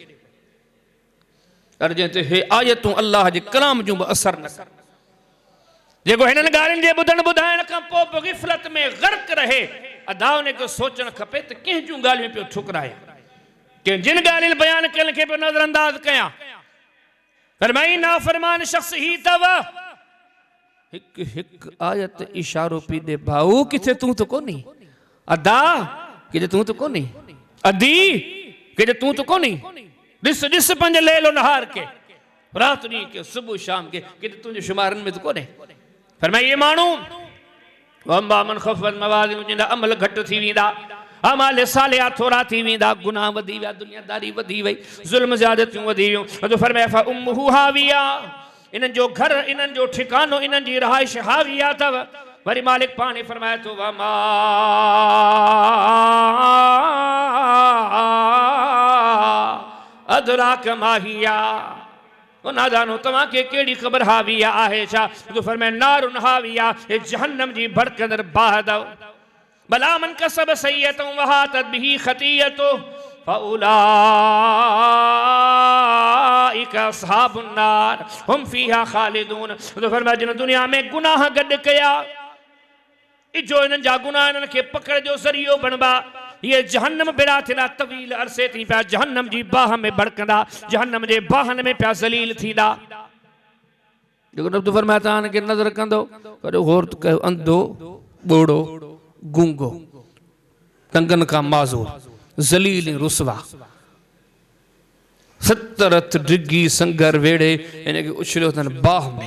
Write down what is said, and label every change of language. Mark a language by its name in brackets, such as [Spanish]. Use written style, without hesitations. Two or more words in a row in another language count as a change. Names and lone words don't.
[Sindhi] पर जंहिं हे आयतूं अल्लाह जे कलाम जूं बि असर न कर, जेको हिननि ॻाल्हियुनि जे ॿुधण ॿुधाइण खां पोइ बि गिफ़लत में ग़र्क़ रहे, अदा उन खे सोचणु खपे त कंहिं जूं ॻाल्हियूं पियो ठुकराए, कंहिं जिन ॻाल्हियुनि बयान कयल खे पियो नज़रअंदाज़ कयां। फरमाई नाफ़रमान शख़्स ही अथव, हिकु हिकु आयत इशारो पी दे भाऊ, किथे तूं त कोन्ही अदा, किथे तूं त कोन्ही अदी, किथे तूं त कोन्ही। ॾिस ॾिस पंहिंजे लैलो नहार के, रात ॾींहं के, सुबुह शाम के, किथे तुंहिंजे शुमारनि में त कोन्हे। फरमाई ये माण्हू [Arabic] وأما من خفت موازينه, [Sindhi] जिन अमल घटि थी वेंदा, अमाल सालिहा थोड़ा थी वेंदा, गुनाह वधी विया, दुनियादारी वधी वई, ज़ुल्म ज़्यादतियूं वधी वियूं। तो फरमाया [Arabic] فأمه هاوية, [Sindhi] इन्हनि जो घर, इन्हनि जो ठिकानो, इन्हनि जी रहाइश हाविया अथव। वरी मालिक पाणी फरमाए थो [Arabic] وما أدراك ما هيه, [Sindhi] ना जानो तव्हां खे कहिड़ी ख़बर हाविया आहे छा? तो फरमाए [Arabic] نار حامية, [Sindhi] हे जहन्नम जी भड़कंदड़ बाह अथव। [Arabic] بلى من كسب سيئة وأحاطت به خطيئته فأولئك أصحاب النار هم فيها خالدون. [Sindhi] तो फरमाया जिन दुनिया में गुनाह गॾु कया, इजो इन्हनि जा गुनाह इन्हनि खे पकड़ जो ज़रियो बणबा, ये जहन्नम बेड़ा थिया तवील अरसे थी पिया जहन्नम जी बाह में भड़कंदा, जहन्नम जे बाहन में पिया ज़लील थींदा। जेको रब फरमाया तव्हां खे नज़र कंदो, कॾो गौर कयो, अंधो, ॿोड़ो, गूंगो, टंगन का माज़ूर, ज़लील रुसवा, 70 हथ डिगी संगर वेड़े इनके उछलियो अथनि बाह में।